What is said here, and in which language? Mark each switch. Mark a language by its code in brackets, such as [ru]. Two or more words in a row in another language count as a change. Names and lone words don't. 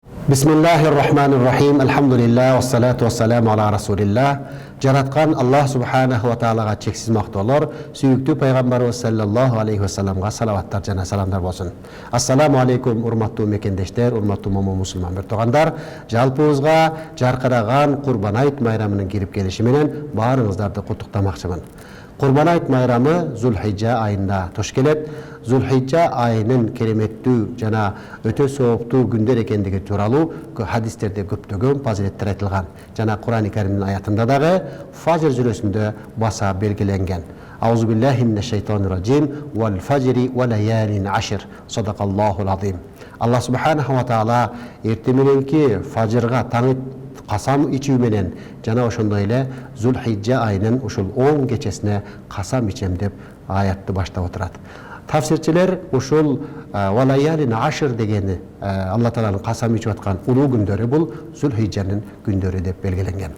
[ar] بسم الله الرحمن الرحيم. الحمد لله، والصلاة والسلام على رسول الله. [ky] Жараткан [ar] الله سبحانه وتعالى [ky] чексиз мактоолор, сүйүктүү пайгамбарыбыз [ar] صلى الله عليه وسلم [ky] салаваттар жана саламдар болсун. [ar] السلام عليكم, [ky] урматтуу мекендештер, урматтуу момун мусулман бир туугандар. Жалпыбызга жаркыраган Курбан айт майрамынын кирип келиши менен баарыңыздарды куттуктамакчымын. Курбан айт майрамы Зулхижжа айында туш келет. Зулхижжа айынын кереметтүү жана өтө сооптуу күндөр экендиги тууралуу хадистерде көптөгөн фазилеттер айтылган. Жана Кур'ан-ы Каримдин аятында дагы фажр сүрөсүндө баса белгиленген. [ar] أعوذ بالله من الشيطان الرجيم والفجر وليال عشر. صدق الله العظيم. الله سبحانه وتعالى [ky] эртең мененки фажрга таң касам ичүү менен жана ошондой эле Зулхижжа айынын ушул 10 кечесине касам ичем деп аятты баштап отурат. Тафсирчилер ушул [ar] وليال عشر [ky] дегени Алла тааланын касам ичип аткан улуу күндөрү бул Зулхижжанын күндөрү деп белгиленген.